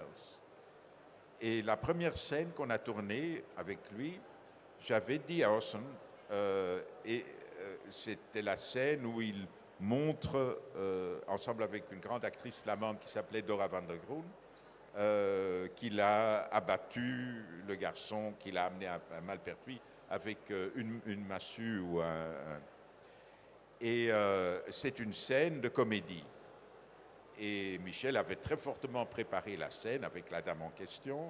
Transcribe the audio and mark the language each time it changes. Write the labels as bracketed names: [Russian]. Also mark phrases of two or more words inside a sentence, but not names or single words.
[French] Et la première scène qu'on a tournée avec lui, j'avais dit à Orson, c'était la scène où il montre, ensemble avec une grande actrice flamande qui s'appelait Dora van der Groen, qu'il a abattu le garçon qu'il a amené à Malpertuis avec une massue ou Et c'est une scène de comédie. Et Michel avait très fortement préparé la scène avec la dame en question.